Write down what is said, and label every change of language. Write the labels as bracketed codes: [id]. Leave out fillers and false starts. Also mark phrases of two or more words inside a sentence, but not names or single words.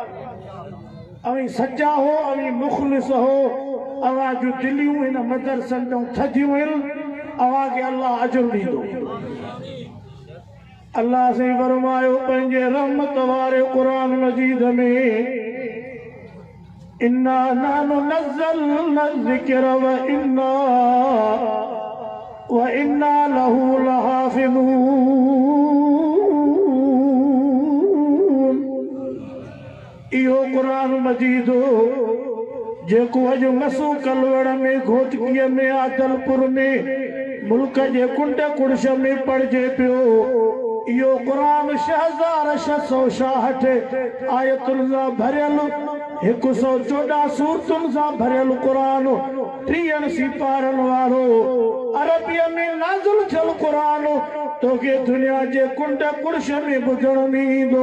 [sd] अवी सच्चा हो, अवी मुख़लिस हो, अवां जूं दिलियूं हिन मदरसनि जूं थधियूं आहिनि, अवां खे अल्लाह अजर ॾींदो। अल्लाह से फरमायो पंहिंजे रहमत वारे क़ुरान मजीद में, [ar] إنا نحن نزلنا الذكر وإنا له لحافظون. [sd] इहो क़ुरान मजीद जेको अॼु मसू कलवड़ में, घोटकीअ में, आदलपुर में, मुल्क जे कुंड कुड़श में पढ़िजे पियो। इहो क़ुरान 6666 आयतुनि सां भरियल, 114 सूरतुनि सां भरियल क़ुरान, 30 सिपारनि वारो, अरबीअ में नाज़िल थियल क़ुरान तोखे दुनिया जे कुंड कुड़श में ॿुधण में ईंदो।